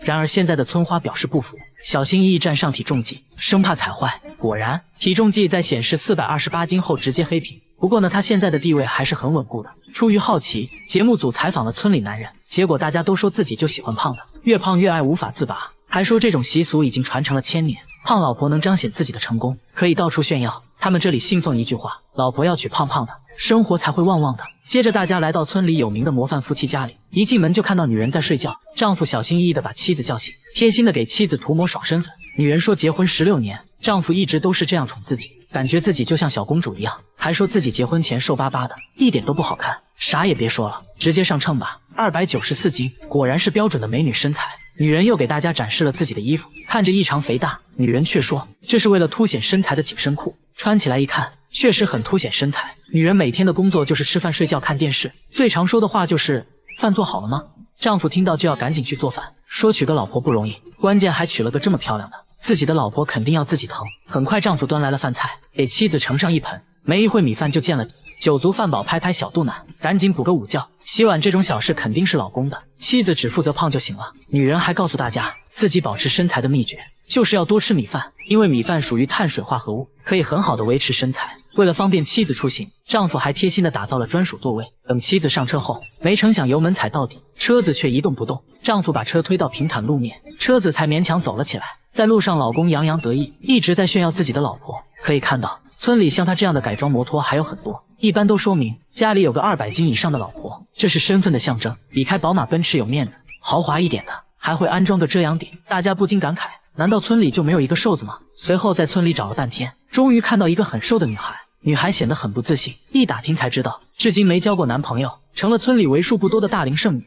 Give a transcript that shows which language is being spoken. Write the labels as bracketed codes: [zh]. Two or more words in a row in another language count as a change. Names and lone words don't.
[zh] 然而現在的村花表示不服，小心翼翼站上體重計，生怕踩壞。果然，體重計在顯示428斤後直接黑屏。不過呢，他現在的地位還是很穩固的。出於好奇，節目組採訪了村裡男人，結果大家都說自己就喜歡胖的，越胖越愛，無法自拔，還說這種習俗已經傳承了1000年。胖老婆能彰顯自己的成功，可以到處炫耀。他們這裡信奉一句話：老婆要娶胖胖的，生活才會旺旺的。接着大家來到村裡有名的模範夫妻家裡，一進門就看到女人在睡覺，丈夫小心翼翼地把妻子叫醒，貼心地給妻子塗抹爽身粉。女人說結婚16年，丈夫一直都是這樣寵自己，感覺自己就像小公主一樣，還說自己結婚前瘦巴巴的，一點都不好看。啥也別說了，直接上秤吧，294斤，果然是標準的美女身材。女人又給大家展示了自己的衣服，看着異常肥大，女人卻說這是為了凸顯身材的緊身褲，穿起來一看確實很凸顯身材。女人每天的工作就是吃飯睡覺看電視，最常說的話就是飯做好了嗎？丈夫聽到就要趕緊去做飯，說娶個老婆不容易，關鍵還娶了個這麼漂亮的，自己的老婆肯定要自己疼。很快丈夫端來了飯菜，給妻子盛上一盆，沒一會米飯就見了底。酒足飯飽，拍拍小肚腩，趕緊補個午覺。洗碗這種小事肯定是老公的，妻子只負責胖就行了。女人還告訴大家，自己保持身材的秘訣就是要多吃米飯，因為米飯屬於碳水化合物，可以很好的維持身材。為了方便妻子出行，丈夫還貼心的打造了專屬座位。等妻子上車後，沒成想油門踩到底，車子卻一動不動。丈夫把車推到平坦路面，車子才勉強走了起來。在路上，老公洋洋得意，一直在炫耀自己的老婆。可以看到，村裡像他這樣的改裝摩托還有很多，一般都說明家裡有個200斤以上的老婆，這是身份的象徵，比開寶馬奔馳有面子。豪華一點的還會安裝個遮陽頂，大家不禁感慨，難道村裡就沒有一個瘦子嗎？隨後在村裡找了半天，終於看到一個很瘦的女孩。女孩顯得很不自信，一打聽才知道，至今沒交過男朋友，成了村裡為數不多的大齡剩女。